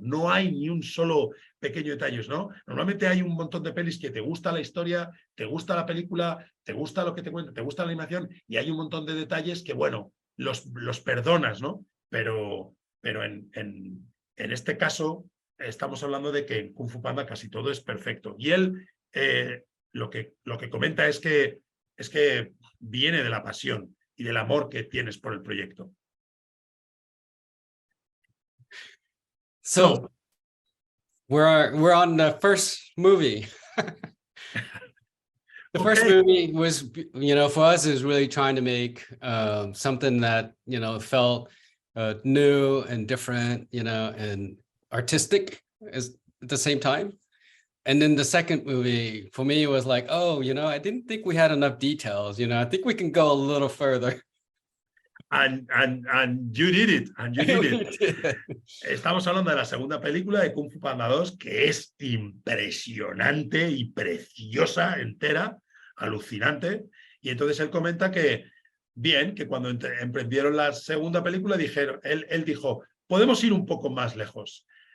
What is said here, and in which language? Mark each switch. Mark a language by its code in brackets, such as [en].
[es] No hay ni un solo pequeño detalle, ¿no? Normalmente hay un montón de pelis que te gusta la historia, te gusta la película, te gusta lo que te cuenta, te gusta la animación y hay un montón de detalles que, bueno, los perdonas, ¿no? Pero en este caso, estamos hablando de que en Kung Fu Panda casi todo es perfecto. Y él lo que comenta es que viene de la pasión y del amor que tienes por el proyecto. [en] So we're on the first movie. The first movie was, for us, is really trying to make something that, felt new and different, and artistic at the same time. And then the second movie, for me, was like, oh, I didn't think we had enough details. I think we can go a little further. And you did it, and you did it. [es] Estamos hablando de la segunda película de Kung Fu Panda 2, que es impresionante y preciosa, entera, alucinante. Y entonces él comenta que, bien, que cuando emprendieron la segunda película, él dijo, podemos ir un poco más lejos.